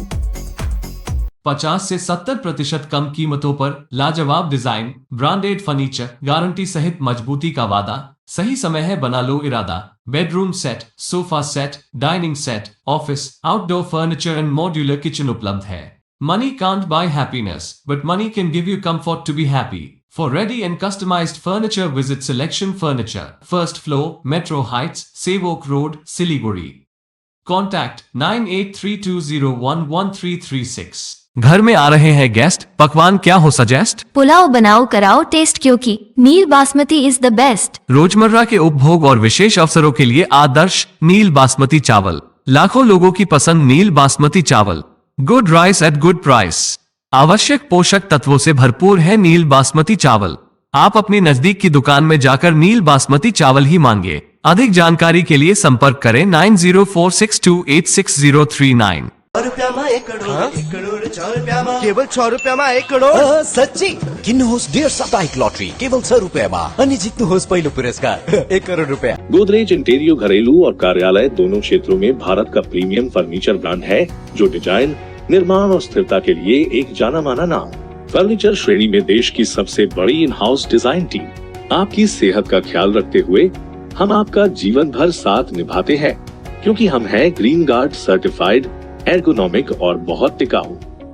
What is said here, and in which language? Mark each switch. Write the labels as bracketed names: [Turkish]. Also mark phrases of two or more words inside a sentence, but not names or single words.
[Hindi] 50 से 70% कम कीमतों पर लाजवाब डिजाइन, [English] branded furniture, [Hindi] गारंटी सहित मजबूती का वादा। सही समय है, बना लो इरादा। [English] bedroom set, sofa set, dining set, office, outdoor furniture and modular kitchen [Hindi] उपलब्ध है। [English] Money can't buy happiness, but money can give you comfort to be happy. For ready and customized furniture, visit Selection Furniture, 1st floor, Metro Heights, Sevok Road, Siliguri. Contact 9832011336। [Hindi] घर में आ रहे हैं गेस्ट, पकवान क्या हो सजेस्ट? पुलाव बनाओ कराओ टेस्ट, क्योंकि नील बासमती [English] is the best. [Hindi] रोजमर्रा के उपभोग और विशेष अवसरों के लिए आदर्श नील बासमती चावल। लाखों लोगों की पसंद नील बासमती चावल। [English] good rice at good price. [Hindi] आवश्यक पोषक तत्वों से भरपूर है नील बासमती चावल। आप अपनी नजदीक की दुकान में जाकर नील बासमती चावल ही मांगे। अधिक जानकारी के लिए संपर्क करें 9046286039। [Nepali] केवल 6 रुपयामा 1 करोड़। सच्ची किन्नुहोस् डेढ साप्ताहिक लॉटरी केवल 6 रुपयामा अनि जित्नुहोस् पहिलो पुरस्कार 1 करोड़ रुपया। [Hindi] गोदरेज इंटीरियो घरेलू और कार्यालय दोनों क्षेत्रों में भारत का प्रीमियम फर्नीचर ब्रांड है, जो डिजाइन, निर्माण और स्थिरता के लिए एक जाना माना नाम। फर्नीचर श्रेणी में देश की सबसे बड़ी [English] in house design team. [Hindi] आपकी सेहत का ख्याल रखते हुए हम आपका जीवन भर साथ निभाते हैं, क्योंकि हम हैं ग्रीन गार्ड सर्टिफाइड, एर्गोनॉमिक और बहुत टिकाऊ।